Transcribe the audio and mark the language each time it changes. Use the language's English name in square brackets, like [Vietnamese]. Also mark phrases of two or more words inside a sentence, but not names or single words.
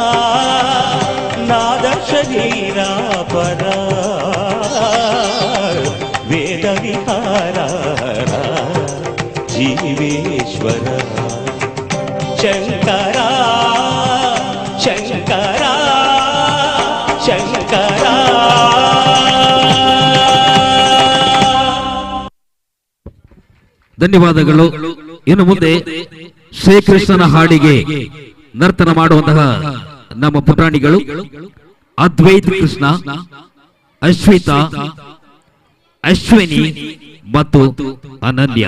[Sanskrit] नाद शरीर पर वेद विहार जीवेश्वर शंकर शंकर शंकर [Kannada] ಧನ್ಯವಾದಗಳು. ಇನ್ನು ಮುಂದೆ ಶ್ರೀಕೃಷ್ಣನ ಹಾಡಿಗೆ ನರ್ತನ ಮಾಡುವಂತಹ ನಮ್ಮ ಪುಟಾಣಿಗಳು ಅದ್ವೈತ್ ಕೃಷ್ಣ, ಅಶ್ವಿತಾ, ಅಶ್ವಿನಿ ಮತ್ತು ಅನನ್ಯ.